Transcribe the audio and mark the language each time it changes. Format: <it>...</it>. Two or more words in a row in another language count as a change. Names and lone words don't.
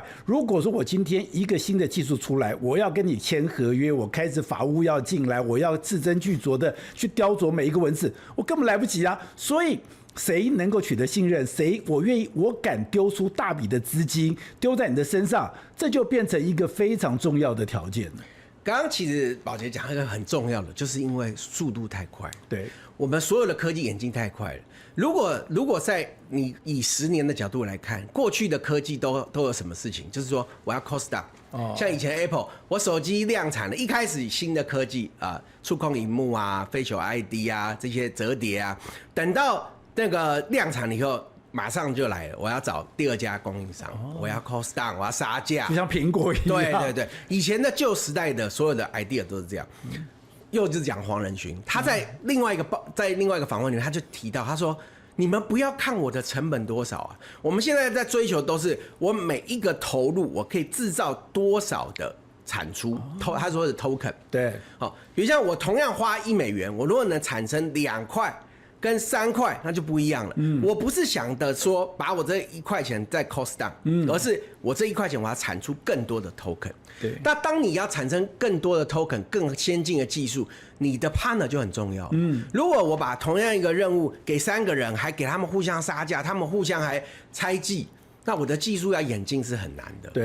<zh>如果說我今天一個新的技術出來，我要跟你簽合約，我開始法務要進來，我要字斟句酌的去雕琢每一個文字，我根本來不及啊。所以誰能夠取得信任，誰我願意，我敢丟出大筆的資金丟在你的身上，這就變成一個非常重要的條件了。剛剛其實寶傑講一個很重要的，就是因為速度太快，對，我們所有的科技演進太快了。如果在你以10年的角度來看，過去的科技都有什麼事情？就是說我要</zh> <en>cost down，</en> <zh>像以前 Apple， 我手機量產了，一開始新的科技觸控螢幕啊、Face ID 啊這些折疊啊，等到那個量產了以後，馬上就來了，我要找第2家供應商，我要</zh> <en>cost down，</en> <zh>我要殺價，就像蘋果一樣。對，以前的舊時代的所有的 idea 都是這樣。又就是講黃仁勳，他在另外一個訪問裡面，他就提到，他說：“你們不要看我的成本多少啊，我們現在在追求都是我每一個投入，我可以製造多少的產出。他說的 token， 對，比如像我同樣花$1，我如果能產生2塊。” 跟3塊那就不一樣了。我不是想的說把我這1塊錢再</zh> <en>cost down，</en> <zh>而是我這1塊錢我要產出更多的 token。對，那當你要產生更多的 token， 更先進的技術，你的 partner 就很重要。如果我把同樣一個任務給3個人，還給他們互相殺價，他們互相還猜忌，那我的技術要演進是很難的。</zh>